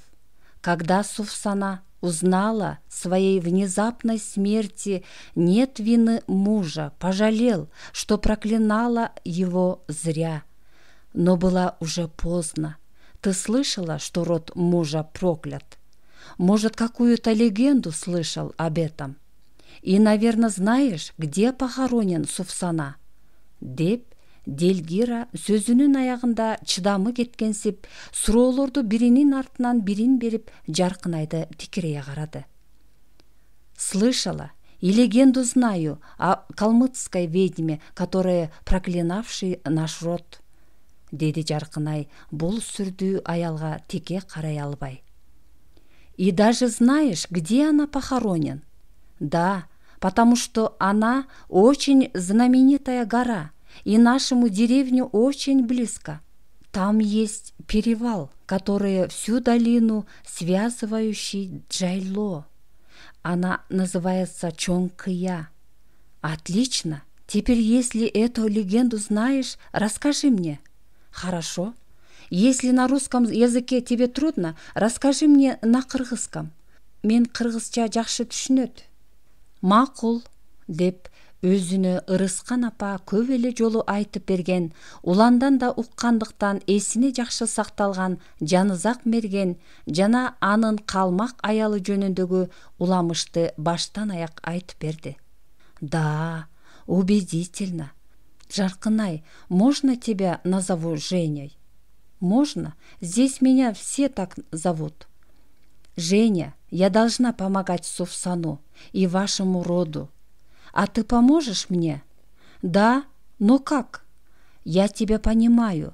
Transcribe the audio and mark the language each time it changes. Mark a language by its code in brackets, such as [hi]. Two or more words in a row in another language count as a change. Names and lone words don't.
[ru] Когда Сувсана узнала своей внезапной смерти, нет вины мужа, пожалел, что проклинала его зря. Но было уже поздно. Ты слышала, что род мужа проклят? Может, какую-то легенду слышал об этом? И, наверное, знаешь, где похоронен Сувсана? [ky] Деп, Делгира сөзүнүн аягында чыдамы кеткенсип, суроолорду биринин артынан бирин берип, Жаркынайды тикирее карады. [ru] Слышала и легенду знаю о калмыцкой ведьме, которая проклинавший наш род, [ky] деди Жаркынай бул сүрдүү аялга тике карай албай. [ru] И даже знаешь, где она похоронен? Да, потому что она очень знаменитая гора, и нашему деревню очень близко. Там есть перевал, который всю долину связывающий Джайло. Она называется Чоңкыя. Отлично. Теперь, если эту легенду знаешь, расскажи мне. Хорошо. Если на русском языке тебе трудно, расскажи мне на кыргызском. [ky] Мен кыргызча жакшы түшүнөт. Макул, деп өзүнө ырыскан апа көп эле жолу айтып берген, уландан да уккандыктан эсине жакшы сакталган Жанызак мерген жана анын калмак аялы жөнүндөгү уламышты баштан аяк айтып берди. [ru] Да, убедительно. Жаркынай, можно тебя назову Женей? Можно. Здесь меня все так зовут. Женя, я должна помогать Сувсану и вашему роду. А ты поможешь мне? Да, но как? Я тебя понимаю.